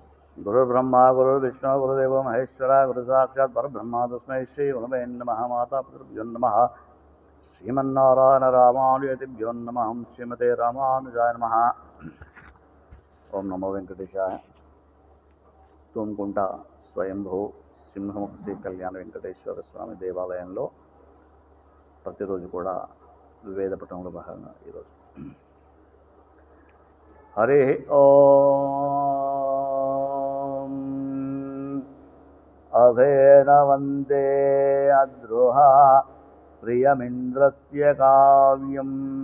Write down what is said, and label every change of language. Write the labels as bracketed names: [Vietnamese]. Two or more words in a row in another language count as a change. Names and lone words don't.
[Sanskrit] गुरुर्ब्रह्मा गुरुर्विष्णु गुरुदेवो महेश्वरा गुरुसाक्षात् परब्रह्म तस्मै श्री गुरुवे नमः। मातापितृभ्यो नमः। श्रीमन्नारायण रामानुजतिभ्यो नमः। श्रीमते रामानुजाय नमः। ओम नमो वेंकटेशाय। [Telugu] తూముకుంట స్వయంభూ సింహముఖ శ్రీ కళ్యాణ వెంకటేశ్వర స్వామి దేవాలయంలో ప్రతిరోజు కూడా వేద పఠనంలో భాగంగా ఈరోజు [Sanskrit] హరి ఓం అభేన వందే అద్రుహ ప్రియమింద్రస్య కావ్యం